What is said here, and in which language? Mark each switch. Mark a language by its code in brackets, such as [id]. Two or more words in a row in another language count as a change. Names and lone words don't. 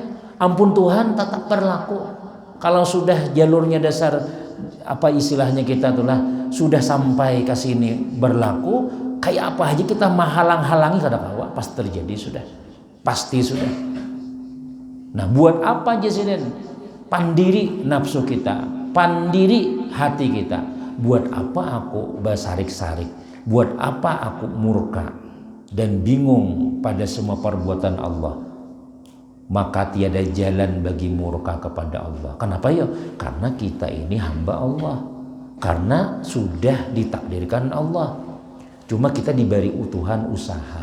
[bjn] Ampun Tuhan tetap berlaku. Kalau sudah jalurnya dasar apa istilahnya kita itulah sudah sampai ke sini berlaku, kayak apa aja kita menghalang-halangi kada kawa pasti terjadi sudah. Pasti sudah. Nah, buat apa Jasidin? Pandiri nafsu kita, pandiri hati kita. Buat apa aku basarik-sarik? [id] Buat apa aku murka dan bingung pada semua perbuatan Allah? Maka tiada jalan bagi murka kepada Allah. Kenapa ya? Karena kita ini hamba Allah. Karena sudah ditakdirkan Allah. Cuma kita diberi utuhan usaha.